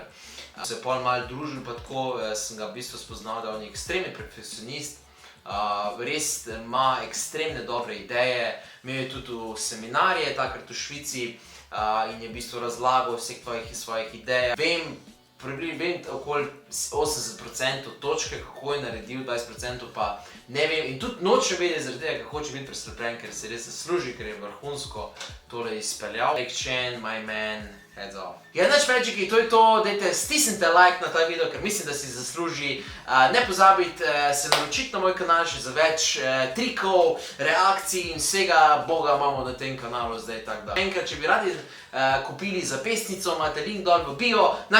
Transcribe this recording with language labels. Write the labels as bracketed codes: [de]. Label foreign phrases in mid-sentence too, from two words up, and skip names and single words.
[sl] Se je pol malo družil, pa tako sem ga v bistvu spoznal, da on je ekstremni perfekcionist, res ima ekstremne dobre ideje, imel je tudi seminarje, takrat v Švici, in je v bistvu razlagal vseh svojih idej. Vem okoli 80% točke, kako je naredil, 20% pa ne vem. In tudi nočem vedeti zaradi tega, kako hoče biti preslepljen, ker se res zasluži, ker je vrhunsko tole izpeljal. [en] Erik Chen, my man, heads off. [sl] Ja, nič Magiki, to je to, dajte stisnite like na ta video, ker mislim, da si zasluži. Ne pozabite se naročiti na moj kanal še za več trikov, reakcij in vsega boga imamo na tem kanalu zdaj, tako da. Enkrat, če bi radi kupili zapestnico, imate link dol v bio.